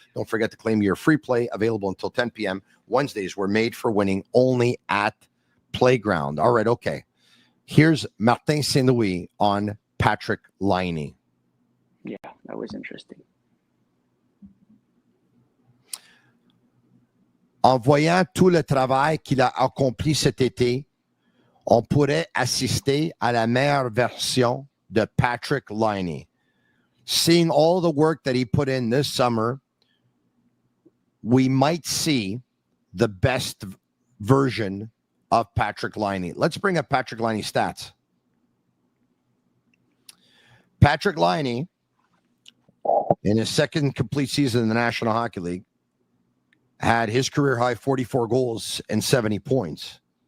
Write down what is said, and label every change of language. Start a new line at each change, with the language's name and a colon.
English: Don't forget to claim your free play available until 10 p.m. Wednesdays were made for winning only at Playground. All right, okay. Here's Martin Saint-Louis on Patrik Laine. Yeah, that was interesting.
French: En voyant tout le travail qu'il a accompli cet été, on pourrait assister à la meilleure version de Patrik Laine.
English: Seeing all the work that he put in this summer, we might see the best version of Patrik Laine. Let's bring up Patrik Laine's stats. Patrik Laine, in his second complete season in the National Hockey League, had his career high 44 goals and 70 points.